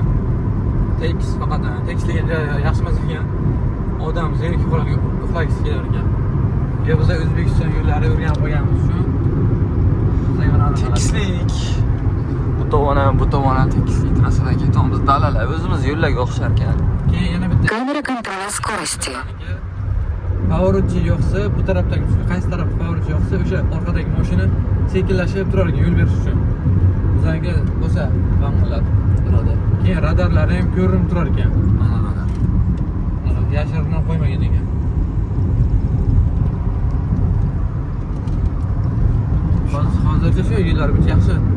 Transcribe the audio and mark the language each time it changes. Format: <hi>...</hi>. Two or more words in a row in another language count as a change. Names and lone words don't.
<uz>Tekis faqat tekisligiga yaxshi emas ekan. Odam zerikib qolgan, uxlagisi kelar ekan. Ya biz O'zbekiston yo'llari o'rganib qolganmiz uchun. Tekislik. Bu tomon tekislik trasadan ketamiz. Dalalar o'zimiz yo'llarga o'xshar ekan. Keyin yana bitta</uz> <ru>Камера контроля скорости.</ru> <uz>Поворотchi yo'qsa, bu tarafdagi qaysi taraf pоворotchi yo'qsa, o'sha orqadagi mashina sekinlashib turar ekan yo'l berish uchun. Bizga bo'lsa, vaqtlar turadi. Keyin radarlari ham ko'rinib turar ekan. Mana. Yashirinib qo'ymagan ekan. Hozircha shu yo'llar bitta yaxshi.</uz>